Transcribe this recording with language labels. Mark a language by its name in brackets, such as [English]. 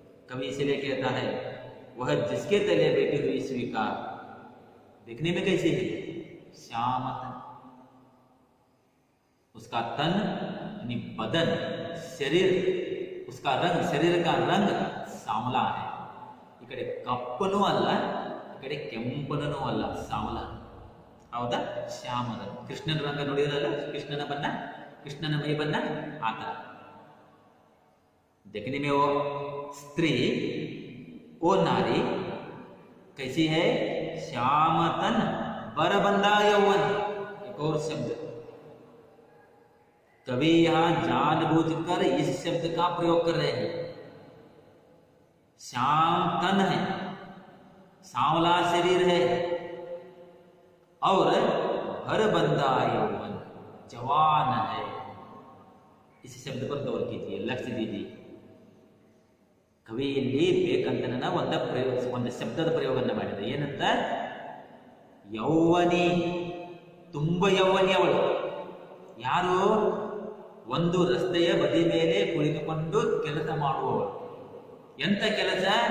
[Hindi] कभी इसलिए कहता है वह जिसके तले बैठी हुई स्वीकार देखने में कैसी है? श्यामतन. उसका तन यानी बदन, शरीर, उसका रंग, शरीर का रंग सांवला है. [Kannada] ಈ ಕಡೆ ಕಪ್ಪನೂ ಅಲ್ಲ, ಈ ಕಡೆ ಕೆಂಪನೂ ಅಲ್ಲ, ಸಾವಲ. ಹೌದಾ? ಶ್ಯಾಮದ. ಕೃಷ್ಣನ ರಂಗ ನೋಡಿದ್ರಲ್ಲ, ಕೃಷ್ಣನ ಬಣ್ಣ, ಕೃಷ್ಣನ ಮೈ ಬಣ್ಣ ಆ ತರ. [Hindi] देखने में वो स्त्री, वो नारी कैसी है? श्यामतन बरबंदा यौवन. एक और शब्द कभी यहां जानबूझकर इस शब्द का प्रयोग कर रहे हैं. श्याम तन है, सांवला शरीर है, और भरबंदा यौवन, जवान है. इस शब्द पर गौर कीजिए, लक्ष्य दीजिए. [Kannada] ಕವಿ ಇಲ್ಲಿ ಬೇಕಂತನ ಒಂದು ಶಬ್ದದ ಪ್ರಯೋಗವನ್ನು ಮಾಡಿದೆ. ಏನಂತ? ಯೌವನಿ, ತುಂಬ ಯೌವನಿ ಅವಳು. ಯಾರು? ಒಂದು ರಸ್ತೆಯ ಬದಿ ಮೇಲೆ ಕುಳಿತುಕೊಂಡು ಕೆಲಸ ಮಾಡುವವಳು. ಎಂತ ಕೆಲಸ?